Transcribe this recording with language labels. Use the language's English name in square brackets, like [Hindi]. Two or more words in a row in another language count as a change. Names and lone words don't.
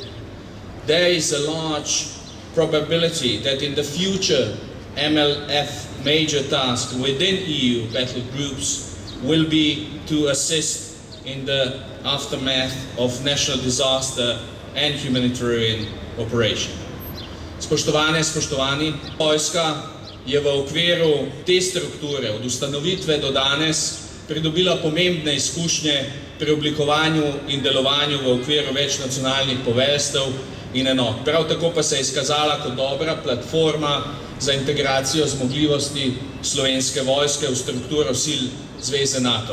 [English] There is a large probability that in the future MLF major task within EU battle groups will be to assist in the aftermath of national disaster and humanitarian operation. [Slovenian] Spoštovane, spoštovani, vojska je v okviru te strukture od ustanovitve do danes pridobila pomembne izkušnje pri oblikovanju in delovanju v okviru večnacionalnih poveljstev in enot. Prav tako pa se je izkazala kot dobra platforma za integracijo zmogljivosti Slovenske vojske v strukturo sil Zveze NATO.